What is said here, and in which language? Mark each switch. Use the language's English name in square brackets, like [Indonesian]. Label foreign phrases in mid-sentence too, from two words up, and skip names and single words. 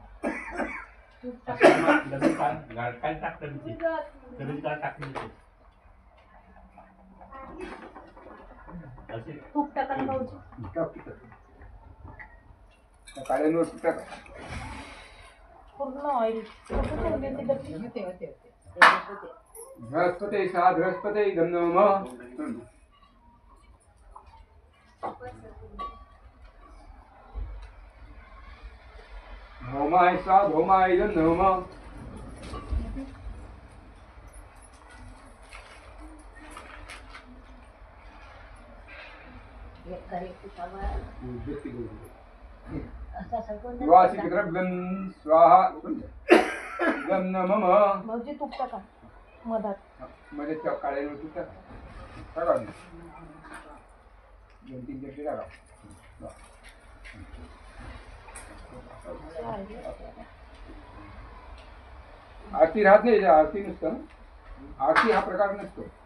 [Marathi] तूप टाका ना भाऊजी. टाक तिथं. त्या काड्यांवर तूप टाक. पूर्ण ऑइल कसं ठेवले ते डब्बी? होते, होते, होते. [Sanskrit] बृहस्पते सा बृहस्पते इदं नम भौमाय स्वा भौमाय इदं नम [Marathi] एक करे तुपावर असा सगळं [Sanskrit] वासिक द्रव्यं स्वाहा इदं नमः [Marathi] भाऊजी तूप टाका मधात. मध्ये त्या काड्यांवर तूप टाक. टाका. 2-3 चमचे टाका. आरती राहत नाही आरती नसतं आरती हा प्रकार नसतो.